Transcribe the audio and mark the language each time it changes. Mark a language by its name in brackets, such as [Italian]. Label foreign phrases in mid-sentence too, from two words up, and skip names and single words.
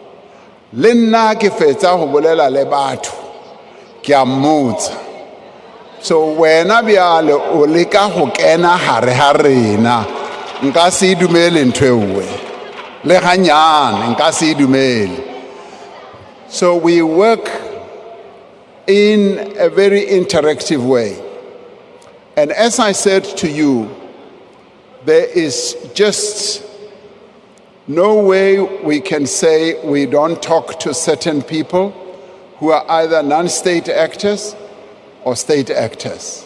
[Southern Sotho] le nna ke fetsa go bolela le batho ke a mmotsa So wena bjale o leka go kena hare ha rena, nka se dumele ntho e nngwe le ganyane nka se dumele. [English] So we work in a very interactive way. And as I said to you, there is just no way we can say we don't talk to certain people who are either non-state actors or state actors.